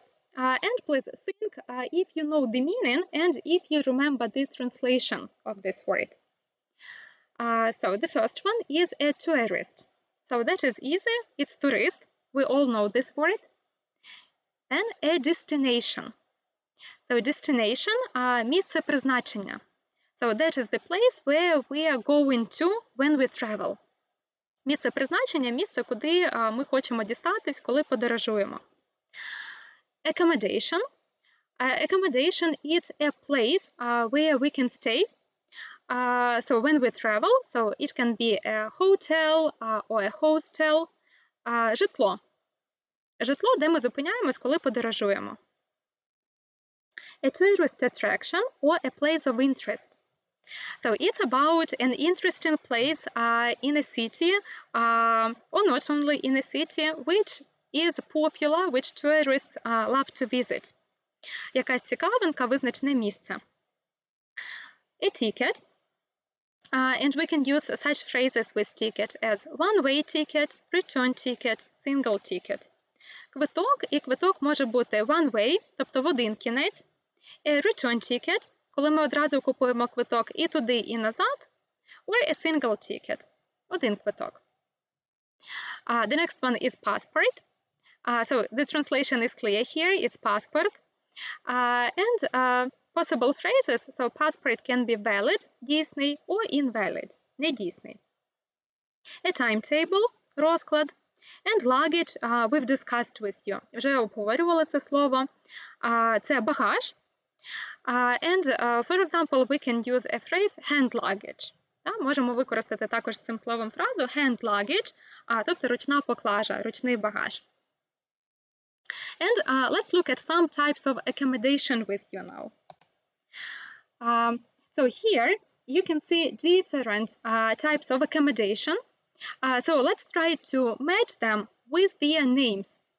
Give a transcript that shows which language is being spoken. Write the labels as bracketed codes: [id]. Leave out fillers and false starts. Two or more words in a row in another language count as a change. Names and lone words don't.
[en] And please think if you know the meaning and if you remember the translation of this word. So the first one is a tourist. So that is easy, it's tourist. We all know this word. And a destination. So destination [uk] місце призначення. [en] So that is the place where we are going to when we travel. [uk] Місце призначення – місце, куди ми хочемо дістатись, коли подорожуємо. [en] Accommodation. Accommodation is a place where we can stay. So when we travel, so it can be a hotel or a hostel. [uk] Житло. Житло, де ми зупиняємось, коли подорожуємо. [en] A tourist attraction or a place of interest. So it's about an interesting place in a city, or not only in a city, which is popular, which tourists love to visit. [uk] Якась цікавинка, визначене місце. [en] A ticket. And we can use such phrases with ticket as one-way ticket, return ticket, single ticket. [uk] Квиток, і квиток може бути one-way, тобто в один кінець. [en] A return ticket, [uk] коли ми одразу купуємо квиток і туди, і назад. [en] Or a single ticket, [uk] один квиток. [en] The next one is passport. So the translation is clear here, it's passport. And possible phrases, so passport can be valid, дійсний, or invalid, недійсний. A timetable, розклад. And luggage we've discussed with you. [uk] Вже обговорювали це слово. Це багаж. [en] And, for example, we can use a phrase hand luggage. [uk] Можемо використати також цим словом фразу [en] hand luggage, [uk] тобто ручна поклажа, ручний багаж. [en] And let's look at some types of accommodation with you now. So here you can see different types of accommodation. So let's try to match them with their names.